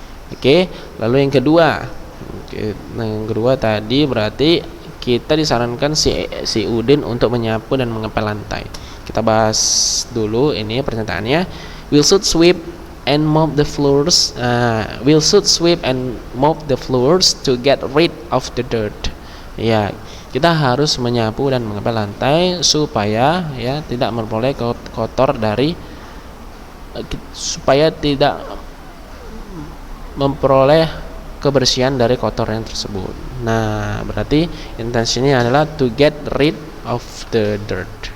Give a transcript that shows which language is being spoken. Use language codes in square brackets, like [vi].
[id] Oke, lalu yang kedua. Yang kedua tadi berarti kita disarankan si Udin untuk menyapu dan mengepel lantai. Kita bahas dulu ini pernyataannya. [en] We should sweep and mop the floors. We should sweep and mop the floors to get rid of the dirt. [id] Ya, kita harus menyapu dan mengepel lantai supaya ya tidak memperoleh kotor dari supaya tidak memperoleh kebersihan dari kotoran tersebut. Nah, berarti intensinya adalah [en] to get rid of the dirt.